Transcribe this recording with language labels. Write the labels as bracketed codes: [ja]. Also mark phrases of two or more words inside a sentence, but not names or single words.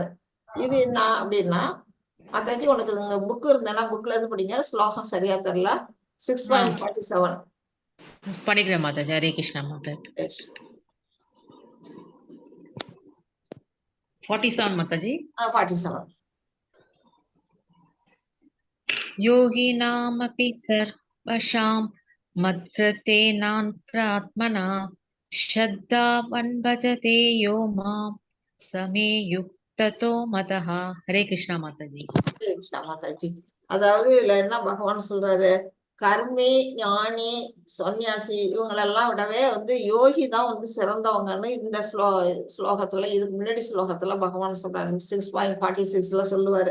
[ta] இது என்ன அப்படின்னா, மாதாஜி உனக்கு இங்க புக் இருந்தேன்னா புக்ல இருந்து படிங்க, ஸ்லோகம் சரியா தெரியல. 6.47 படிக்கிறேன் மாதாஜி. ஹரே கிருஷ்ணா மாதா. 47 மாதாஜி. 47. [sa] योगिनामपि सर्वशां मद्रतेनान्तरात्मना श्रद्धावन् भजते यो मां समे युक्ततो मतः। हरे कृष्णा माताजी। [ta] கிருஷ்ணா மாதாஜி. அதாவது இதுல என்ன பகவான் சொல்றாரு, கர்மி ஞானி சன்னியாசி இவங்களெல்லாம் விடவே வந்து யோகி தான் வந்து சிறந்தவங்கன்னு இந்த ஸ்லோகத்துல, இதுக்கு முன்னாடி ஸ்லோகத்துல பகவான் சொல்றாரு. 6.46 சொல்லுவாரு.